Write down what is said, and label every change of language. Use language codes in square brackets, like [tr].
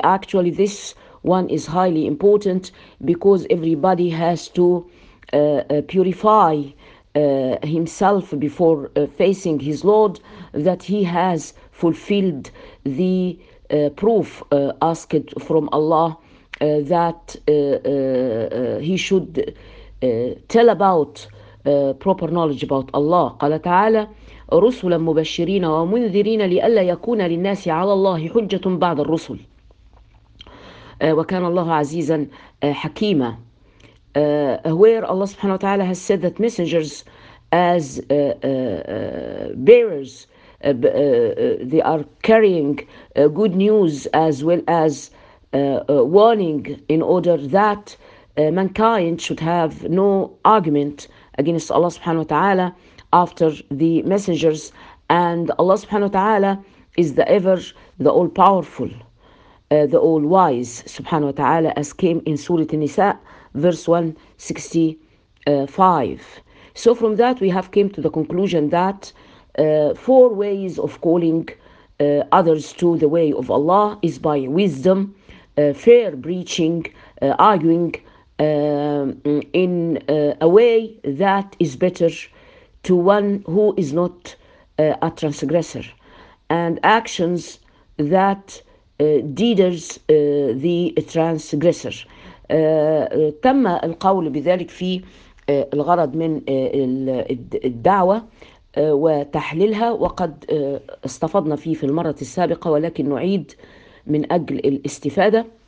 [en] Actually, this one is highly important because everybody has to purify himself before facing his Lord that he has fulfilled the proof asked from Allah that he should tell about proper knowledge about Allah. [ar] قال تعالى رسلا مبشرين ومنذرين لئلا يكون للناس على الله حجة بعد الرسل وكان الله عزيزا حكيما. [en] Where Allah subhanahu wa ta'ala has said that messengers as bearers, they are carrying good news as well as warning in order that mankind should have no argument against Allah subhanahu wa ta'ala after the messengers. And Allah subhanahu wa ta'ala is the ever, the all powerful, the all wise subhanahu wa ta'ala, as came in Surah An-Nisa, verse 165. So from that we have came to the conclusion that four ways of calling others to the way of Allah is by wisdom, fair preaching, arguing in a way that is better to one who is not a transgressor, and actions that deters the transgressor. [ar] تم القول بذلك في الغرض من الدعوة وتحليلها، وقد استفدنا فيه في المرة السابقة، ولكن نعيد من أجل الاستفادة.